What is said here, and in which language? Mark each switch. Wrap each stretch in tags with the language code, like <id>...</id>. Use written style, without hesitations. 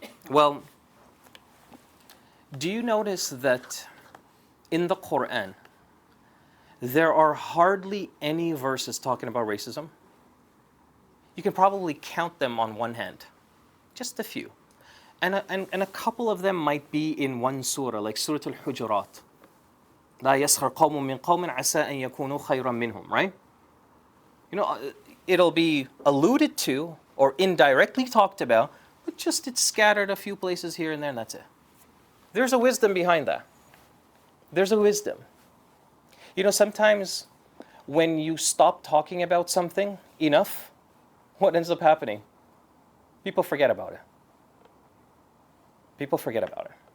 <en>Well, do you notice that in the Quran, there are hardly any verses talking about racism? You can probably count them on one hand, just a few. And a couple of them might be in one surah, like Surah Al-Hujurat.</en> <ar>لا يسخر قوم من قوم عسى أن يكونوا خيرا منهم,</ar> <en>right? You know, it'll be alluded to or indirectly talked about, but just it's scattered a few places here and there, and that's it. There's a wisdom behind that. There's a wisdom. You know, sometimes when you stop talking about something enough, what ends up happening? People forget about it. People forget about it.</en>